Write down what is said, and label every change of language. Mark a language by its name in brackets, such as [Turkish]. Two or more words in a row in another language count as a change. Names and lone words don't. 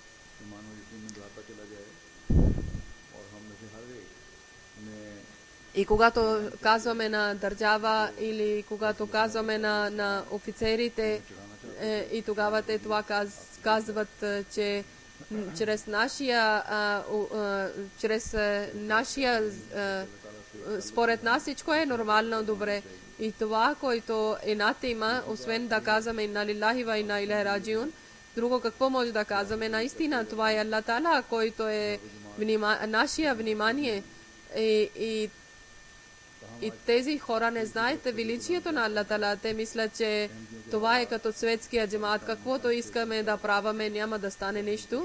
[Bulgarian] И когато казваме на държава или когато казваме на офицерите и тогава те това казват, че чрез нашия според нас всичко е нормално, добре. И това, което едната има, освен да казваме [Arabic] إنا لله وإنا إليه راجعون, [Bulgarian] друго какво може да казваме? Наистина това е Аллах Таала, който е нашия внимание. И тези хора не знаят величието на Аллах Таала. Те мислят, че това е като светския джамаат. Каквото искаме да праваме, няма да стане нищо.